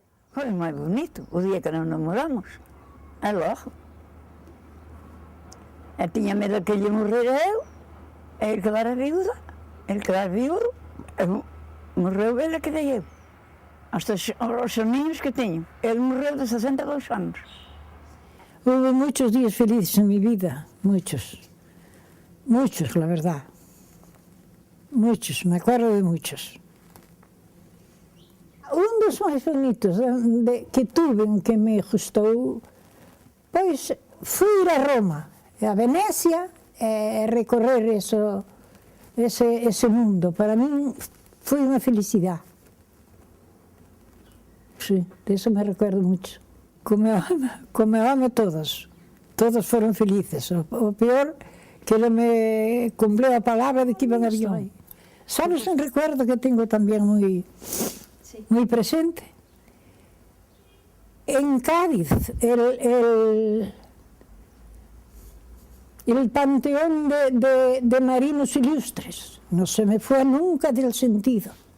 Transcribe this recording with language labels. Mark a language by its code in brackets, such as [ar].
[gl] Foi máis bonito, o día que nos namoramos. É logo. E tiña medo que lle morrera eu, e ele quedara viuda, ele quedara viudo, morreu ele e quedei eu. Hasta os niños que teño. Ele morreu de 62 anos. [es] Hubo muchos días felices en mi vida, muchos, la verdad. Muchos, me acuerdo de muchos. [gl] Un dos máis bonitos que tuve, que me gustou, pois fui ir a Roma, a Venecia, e recorrer ese mundo. Para min foi unha felicidade. [es] Sí, de eso me recuerdo mucho. [gl] Como amo todos foron felices. O peor que non me cumpliu a palabra de que iban a avión. [es] Sabes un recuerdo que tengo [gl] tamén moi presente? [es] En Cádiz, el panteón de marinos ilustres. No se me fue nunca del sentido.